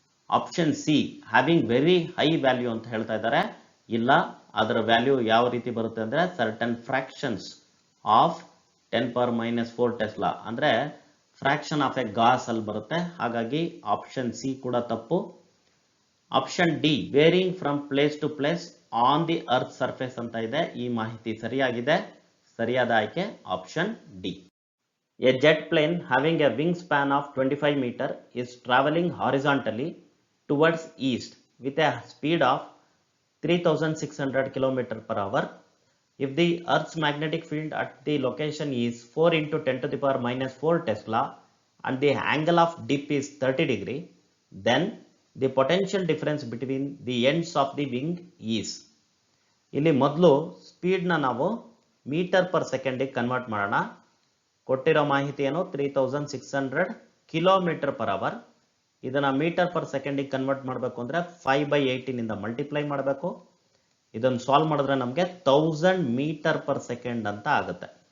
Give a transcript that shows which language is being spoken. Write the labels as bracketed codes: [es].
[en] option C having very high value [kn] ಅಂತ ಹೇಳ್ತಾ ಇದ್ದಾರೆ, ಇಲ್ಲ, ಅದರ ವ್ಯಾಲ್ಯೂ ಯಾವ ರೀತಿ ಬರುತ್ತೆ ಅಂದ್ರೆ ಸರ್ಟನ್ ಫ್ರಾಕ್ಷನ್ಸ್ ಆಫ್ 10⁻⁻4 ಟೆಸ್ಲಾ ಅಂದ್ರೆ ಫ್ರಾಕ್ಷನ್ ಆಫ್ ಎ ಗಾಸ್ ಅಲ್ಲಿ ಬರುತ್ತೆ. ಹಾಗಾಗಿ ಆಪ್ಷನ್ ಸಿ ಕೂಡ ತಪ್ಪು. [en] option D varying from place to place on the earth surface [kn] ಅಂತ ಇದೆ, ಈ ಮಾಹಿತಿ ಸರಿಯಾಗಿದೆ. ಸರಿಯಾದ ಆಯ್ಕೆ option D. [en] A jet plane having a wingspan of 25 meters is traveling horizontally towards east with a speed of 3600 km per hour. If the Earth's magnetic field at the location is 4 into 10⁻⁻4 Tesla and the angle of dip is 30 degree, then the potential difference between the ends of the wing is. [kn] ಇಲ್ಲಿ ಮೊದಲು speed ನ ನಾವು metre per second convert ಮಾಡೋಣ. ಕೊಟ್ಟಿರೋ ಮಾಹಿತಿ ಏನು? 3600 kilometre per hour. ಇದನ್ನ metre per second convert ಮಾಡಬೇಕು ಅಂದ್ರೆ 5/18 ಇಂದ ಮಲ್ಟಿಪ್ಲೈ ಮಾಡಬೇಕು. ಇದನ್ನು ಸಾಲ್ವ್ ಮಾಡಿದ್ರೆ ನಮಗೆ 1000 ಮೀಟರ್ ಪರ್ ಸೆಕೆಂಡ್ ಅಂತ ಆಗುತ್ತೆ.